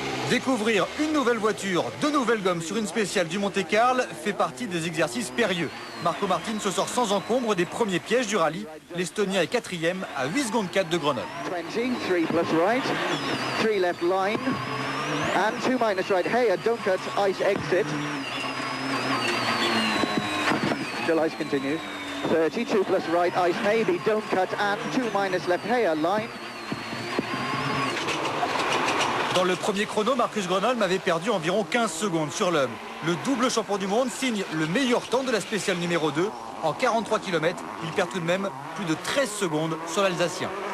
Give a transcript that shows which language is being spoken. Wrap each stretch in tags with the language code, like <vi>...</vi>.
<fr>Découvrir une nouvelle voiture, deux nouvelles gommes sur une spéciale du Monte-Carlo fait partie des exercices périlleux. Marco Martin se sort sans encombre des premiers pièges du rallye. L'Estonien est 4e à 8 secondes 4 de Grenoble.</fr> <en>20, 3 plus right, 3 left line, and 2 minus right. Hey, don't cut, ice exit. Still ice continues. 30, 2 plus right, ice maybe, don't cut, and 2 minus left. Hey, line.</en> <fr>Dans le premier chrono, Marcus Grönholm avait perdu environ 15 secondes sur l'homme. Le double champion du monde signe le meilleur temps de la spéciale numéro 2. En 43 km, il perd tout de même plus de 13 secondes sur l'Alsacien.</fr>